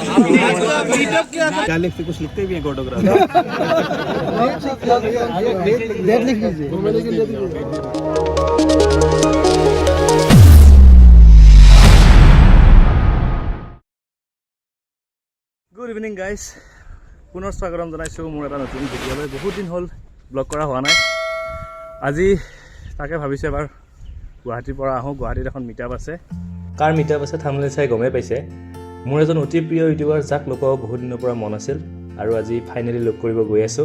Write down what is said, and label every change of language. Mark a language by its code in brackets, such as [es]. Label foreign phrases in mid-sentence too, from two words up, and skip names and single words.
[hi] क्या लिखते कुछ लिखते भी हैं फोटोग्राफ। [en] Good evening guys, [as] পুনঃ স্বাগতম জনাইছোঁ মোৰ এটা নতুন ভিডিঅ'লৈ। বহুত দিন হ'ল ব্লগ কৰা হোৱা নাই। আজি তাকে ভাবিছোঁ এবাৰ গুৱাহাটীৰ পৰা আহোঁ। গুৱাহাটীত এখন মিটআপ আছে। কাৰ মিটআপ আছে থাম্বনেইল চাই গমেই পাইছে। মোৰ এজন অতি প্ৰিয় ইউটিউবাৰ যাক লগ পাব বহুত দিনৰ পৰা মন আছিল আৰু আজি ফাইনেলি লগ কৰিব গৈ আছোঁ।